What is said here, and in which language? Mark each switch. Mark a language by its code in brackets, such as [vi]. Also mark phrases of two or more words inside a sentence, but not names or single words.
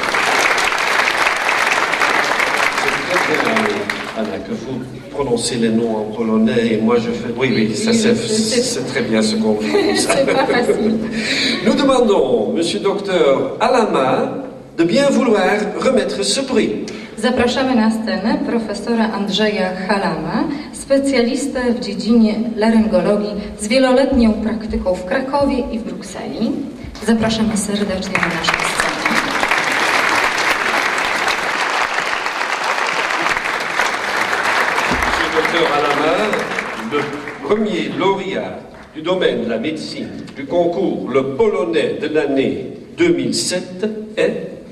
[fr] C'est très bien, Anna, que vous prononcez les noms en polonais et moi je fais... Oui, ça c'est très bien ce qu'on fait. C'est pas facile. Nous demandons, monsieur docteur Alama, de bien vouloir remettre ce prix. [pl] Zapraszamy na scenę profesora Andrzeja Halama, specjalistę w dziedzinie laryngologii z wieloletnią praktyką w Krakowie i w Brukseli. Zapraszamy serdecznie na naszą scenę. [fr] Docteur Alama, le premier lauréat du domaine de la médecine du concours Le Polonais de l'année 2007 est...